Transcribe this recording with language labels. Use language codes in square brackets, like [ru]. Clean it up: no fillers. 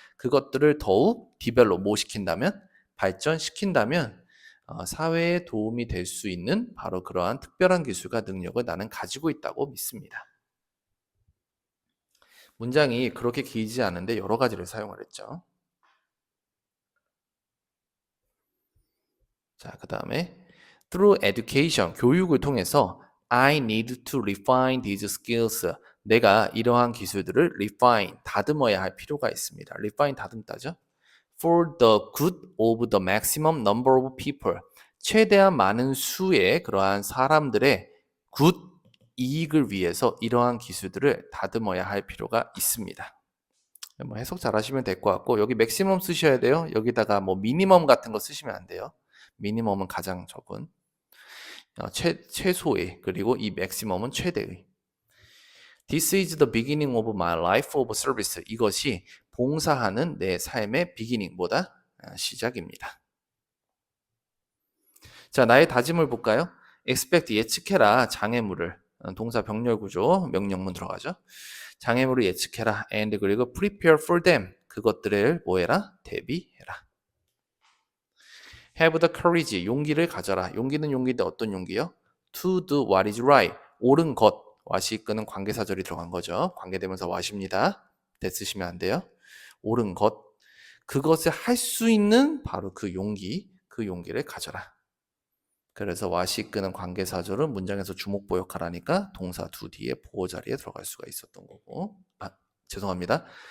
[ko] 그것들을 더욱 develop, 뭐 시킨다면? 발전시킨다면 사회에 도움이 될 수 있는 바로 그러한 특별한 기술과 능력을 나는 가지고 있다고 믿습니다. 문장이 그렇게 길지 않은데 여러 가지를 사용을 했죠. 자, 그 다음에 [en] through education, [ko] 교육을 통해서 [en] I need to refine these skills. [ko] 내가 이러한 기술들을 refine, 다듬어야 할 필요가 있습니다. refine 다듬다죠. [en] For the good of the maximum number of people. [ko] 최대한 많은 수의 그러한 사람들의 good 이익을 위해서 이러한 기술들을 다듬어야 할 필요가 있습니다. 뭐 해석 잘 하시면 될 것 같고, 여기 maximum 쓰셔야 돼요. 여기다가 뭐 minimum 같은 거 쓰시면 안 돼요. minimum은 가장 적은, 최소의, 그리고 이 maximum은 최대의. [en] This is the beginning of my life of service. [ko] 이것이 봉사하는 내 삶의 beginning, 뭐다? 시작입니다. 자, 나의 다짐을 볼까요? expect, 예측해라. 장애물을. 동사 병렬 구조, 명령문 들어가죠. 장애물을 예측해라. [en] and [ko] 그리고 [en] prepare for them. [ko] 그것들을 뭐해라? 대비해라. [en] have the courage, [ko] 용기를 가져라. 용기는 용기인데 어떤 용기요? [en] to do what is right, [ko] 옳은 것. what이 이끄는 관계사절이 들어간 거죠. 관계대명사 what입니다. that 쓰시면 안 돼요. 옳은 것. 그것을 할 수 있는 바로 그 용기, 그 용기를 가져라. 그래서 what이 이끄는 관계사절은 문장에서 주목보 역할하니까 동사 do 뒤에 보호 자리에 들어갈 수가 있었던 거고, 죄송합니다.